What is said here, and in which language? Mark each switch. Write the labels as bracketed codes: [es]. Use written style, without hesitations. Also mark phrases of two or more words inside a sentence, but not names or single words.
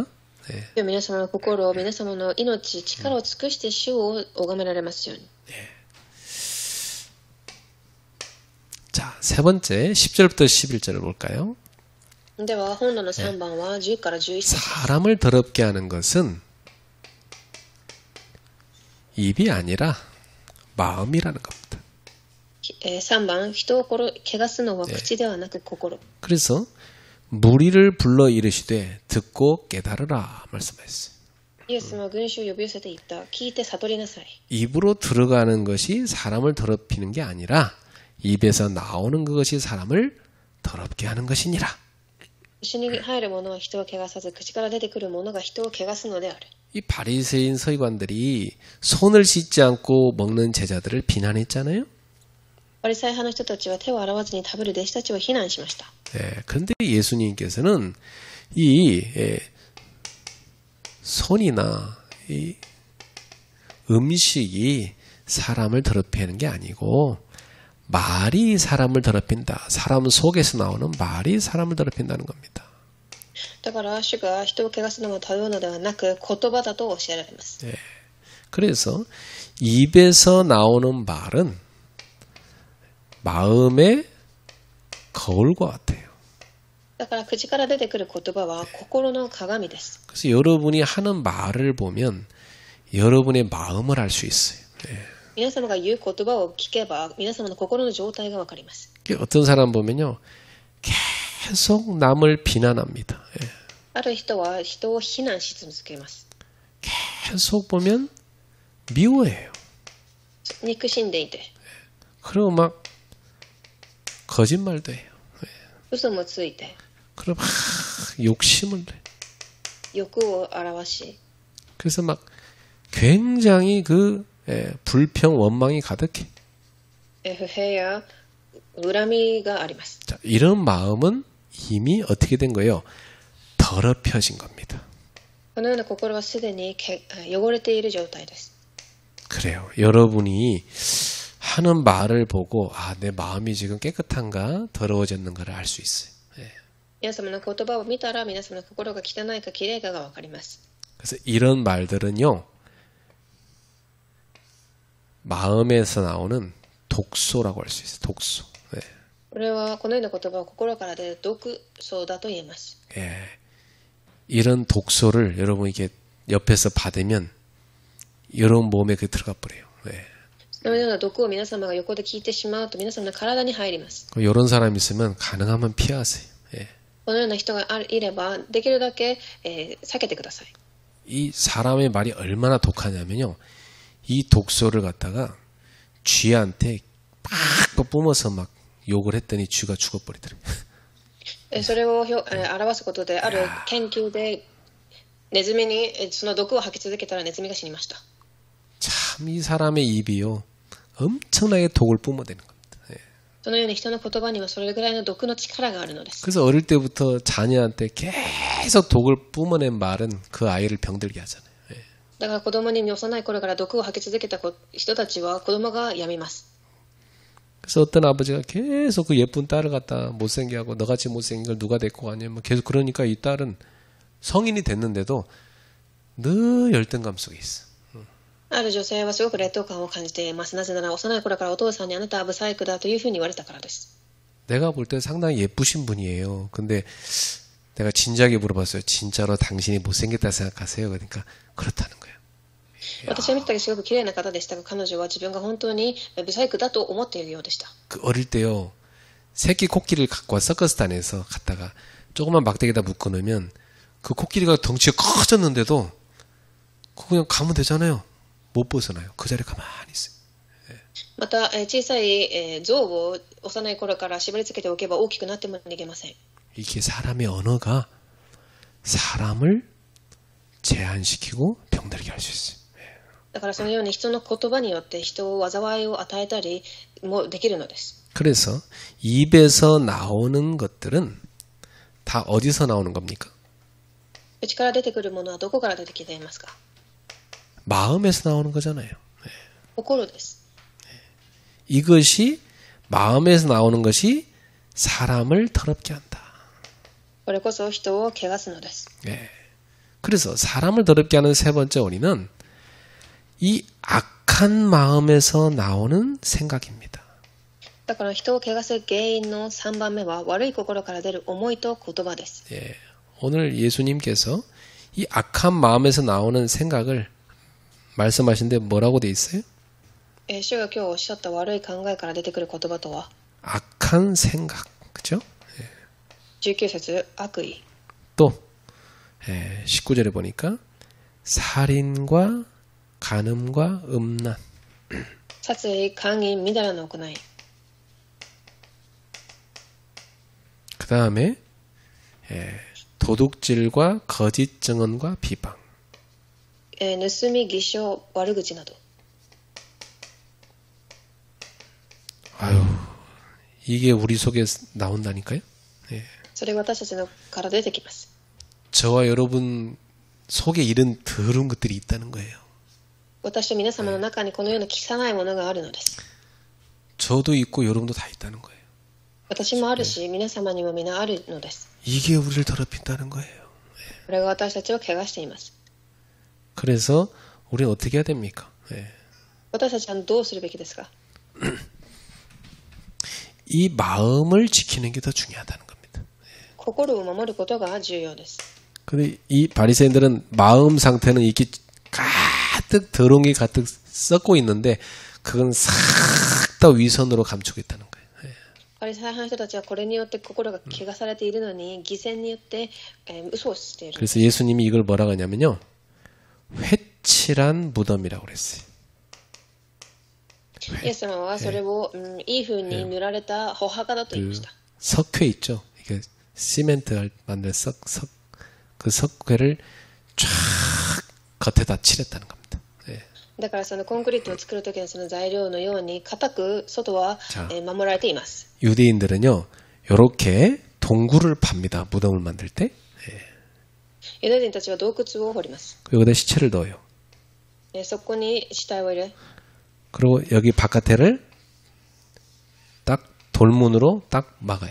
[ko] 네. [ja] 皆様の心を皆様の命、力を尽くして主を拝められますように。 [ko] 자, 세 번째 10절부터 11절을 볼까요? [ja] では本論の3番は10から11節。 [ko] 사람을 더럽게 하는 것은 입이 아니라 마음이라는 겁니다. [ja] 3 番、人を汚すのは口ではなく心。 [ko] 그래서 무리를 불러 이르시되 듣고 깨달으라 말씀하셨어요. [ja] イエス様は群衆を呼び寄せていった。聞いて悟りなさい。 [ko] 입으로 들어가는 것이 사람을 더럽히는 게 아니라 입에서 나오는 그것이 사람을 더럽게 하는 것이니라. [ja] 口に入るものは人を汚さず、口から出てくるものが人を汚すのである。 [ko] 이 바리새인 서기관들이 손을 씻지 않고 먹는 제자들을 비난했잖아요. [ja] パリサイ派の人たちは手を洗わずに食べる弟子たちを非難しました。 [ko] 그런데 예수님께서는 이 손이나 이 음식이 사람을 더럽히는 게 아니고 말이 사람을 더럽힌다. 사람 속에서 나오는 말이 사람을 더럽힌다는 겁니다. [ja] だから主が人を汚すのは食べ物ではなく言葉だと教えられます。 [ko] 그래서 입에서 나오는 말은 마음의 거울과 같아요. [ja] だから口から出てくる言葉は心の鏡です。 [ko] 그래서 여러분이 하는 말을 보면 여러분의 마음을 알 수 있어요. [ja] 皆様が言う言葉を聞けば皆様の心の状態がわかります。 [ko] 어떤 사람 보면요. 계속 남을 비난합니다. [ja] ある人は人を非難し続けます。 [ko] 계속 보면 미워해요. [ja] 憎しんでいて [ko] 그리고 막 거짓말도 해요. [ja] 嘘もついて [ko] 그리고 막 욕심을 내. [ja] 欲を表し [ko] 그래서 막 굉장히 그 불평 원망이 가득해. [ja] 不平や恨みがあります。 [ko] 자, 이런 마음은 이미 어떻게 된 거예요? 더럽혀진 겁니다. [ja] このような心はすでに汚れている状態です。 [ko] 그래요. 여러분이 하는 말을 보고 내 마음이 지금 깨끗한가 더러워졌는가를 알 수 있어요. [ja] 皆様の言葉を見たら皆様の心が汚いかきれいかがわかります。 [ko] 그래서 이런 말들은요. 마음에서 나오는 독소라고 할 수 있어요. 독소. [ja] これはこのような言葉は心から出る毒素だと言えます。 [ko] 이런 독소를 여러분 이렇게 옆에서 받으면 여러분 몸에 그 들어가 버려요. [ja] そのような毒を皆様が横で聞いてしまうと皆様の体に入ります。 [ko] 이런 사람 있으면 가능하면 피하세요. [ja] このような人がいればできるだけ避けてください。 [ko] 이 사람의 말이 얼마나 독하냐면요. 이 독소를 갖다가 쥐한테 팍 뿜어서 막 욕을 했더니 쥐가 죽어버리더래요. [ja] それを表すことである研究でネズミにその毒を吐き続けたらネズミが死にました。 [ko] 참 이 사람의 입이요. 엄청나게 독을 뿜어대는 겁니다. [ja] そのように人の言葉にはそれぐらいの毒の力があるのです。 [ko] 그래서 어릴 때부터 자녀한테 계속 독을 뿜어낸 말은 그 아이를 병들게 하잖아요. [ja] だから子供に幼い頃から毒を吐き続けた人たちは子供が病みます。 [ko] 그래서 어떤 아버지가 계속 그 예쁜 딸을 갖다 못생게 하고 너같이 못생긴 걸 누가 데리고 가냐 뭐 계속 그러니까 이 딸은 성인이 됐는데도 늘 열등감 속에 있어. [ja] ある女性はすごく劣等感を感じています。なぜなら幼い頃からお父さんにあなたはブサイクだというふうに言われたからです。 [ko] 내가 볼 때 상당히 예쁘신 분이에요. 근데 내가 진지하게 물어봤어요. 진짜로 당신이 못생겼다 생각하세요? 그러니까 그렇다는 거예요. [ja] 私は見た時すごく綺麗な方でしたが彼女は自分が本当にブサイクだと思っているようでした。 [ko] 그 어릴 때요. 새끼 코끼리를 갖고 와 서커스단에서 갔다가 조그만 막대기에다 묶어놓으면 그 코끼리가 덩치가 커졌는데도 그냥 가면 되잖아요. 못 벗어나요. 그 자리에 가만히 있어요. [ja] また小さい象を幼い頃から縛り付けておけば大きくなっても逃げません。 [ko] 이게 사람의 언어가 사람을 제한시키고 병들게 할 수 있어요. [ja] だからそのように人の言葉によって人を災いを与えたりもできるのです。 [ko] 그래서 입에서 나오는 것들은 다 어디서 나오는 겁니까? [ja] 口から出てくるものはどこから出てきていますか？ [ko] 마음에서 나오는 거잖아요. [ja] 心です。 [ko] 이것이 마음에서 나오는 것이 사람을 더럽게 한다. [ja] これこそ人を汚すのです。 [ko] 그래서 사람을 더럽게 하는 세 번째 원인은 이 악한 마음에서 나오는 생각입니다. [ja] だから人を汚す原因の3番目は悪い心から出る思いと言葉です。 [ko] 오늘 예수님께서 이 악한 마음에서 나오는 생각을 말씀하신데 뭐라고 돼 있어요? [ja] 主が今日おっしゃった悪い考えから出てくる言葉とは [ko] 악한 생각, 그죠? [ja] 19 節悪意 [ko] 또 19절에 보니까 살인과 간음과 음란, [ja] 殺意姦淫みだらな行い [ko] 그 다음에 도둑질과 거짓 증언과 비방. [ja] 盗み偽証悪口など [ko] 아유, 이게 우리 속에 나온다니까요. [ja] それが私たちのから出てきます [ko] 저와 여러분 속에 이런 더러운 것들이 있다는 거예요. [ja] 私と皆様の中にこのような汚いものがあるのです [ko] 저도 있고 여러분도 다 있다는 거예요. [ja] 私もあるし皆様にも皆あるのです [ko] 이게 우리를 더럽힌다는 거예요. [ja] これが私たちを怪我しています [ko] 그래서 우리는 어떻게 해야 됩니까? [ja] 私たちはどうするべきですか [ko] 이 마음을 지키는 게 더 중요하다는 겁니다. [ja] 心を守ることが重要です [ko] 근데 이 바리새인들은 마음 상태는 이렇게 가득 더러운 게 가득 썩고 있는데 그건 싹 다 위선으로 감추고 있다는 거예요. [ja] パリサイ派の人たちはこれによって心が汚されているのに偽善によって嘘をしている [ko] 그래서 예수님이 이걸 뭐라고 하냐면요. 회칠한 무덤이라고 그랬어요. [ja] イエス様はそれを、いい風に塗られたお墓だと言いました [ko] 석회 있죠. 이게 시멘트 만든 그 석회를 쫙 겉에다 칠했다는 겁니다. [ja] だからそのコンクリートを作る時のその材料のように固く外は 守られています [ko] 유대인들은요. 요렇게 동굴을 팝니다. 무덤을 만들 때. [ja] ユダヤ人たちは洞窟を掘ります [ko] 여기다 시체를 넣어요. [ja] そこに死体を入れ [ko] 그리고 여기 바깥에를 딱 돌문으로 딱 막아요.